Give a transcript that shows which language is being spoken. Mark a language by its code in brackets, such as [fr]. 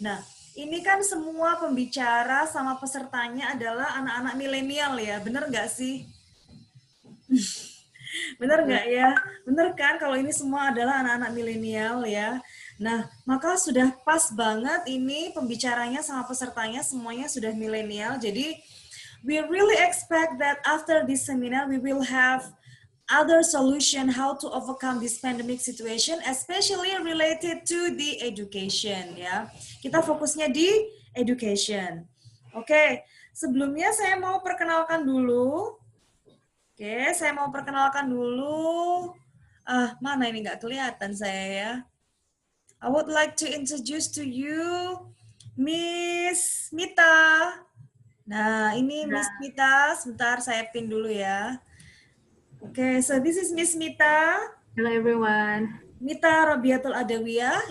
[id] Nah, ini kan semua pembicara sama pesertanya adalah anak-anak milenial ya, bener nggak sih? Bener nggak ya? Bener kan kalau ini semua adalah anak-anak milenial ya. Nah, maka sudah pas banget ini pembicaranya sama pesertanya semuanya sudah milenial. [en] Jadi, we really expect that after this seminar, we will have other solution how to overcome this pandemic situation, especially related to the education ya. [id] Kita fokusnya di education. Oke, sebelumnya saya mau perkenalkan dulu. Oke, saya mau perkenalkan dulu. Mana ini nggak kelihatan saya ya. [en] I would like to introduce to you Miss Mita. [id] Nah, ini Miss Mita. Sebentar saya pin dulu ya. [en] Oke, so this is Miss Mita. Hello everyone. Mita Rabiatul Adawiyah.